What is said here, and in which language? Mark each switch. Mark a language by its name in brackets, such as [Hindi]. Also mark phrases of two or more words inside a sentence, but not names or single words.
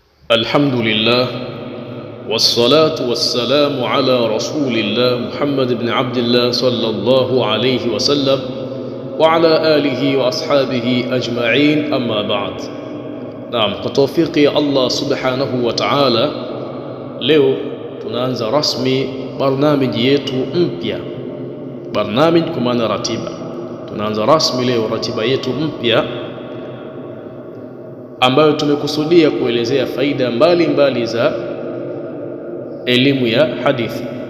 [Arabic] الحمد لله والصلاة والسلام على رسول الله محمد بن عبد الله صلى الله عليه وسلم وعلى آله وأصحابه أجمعين أما بعد. نعم، كتوفيق الله سبحانه وتعالى [Swahili] leo tunaanza rasmi barnamiji yetu mpya. Barnamiji kwa maana ratiba. Tunaanza rasmi leo ratiba yetu mpya ambayo tumekusudia kuelezea faida mbalimbali za elimu ya hadithi.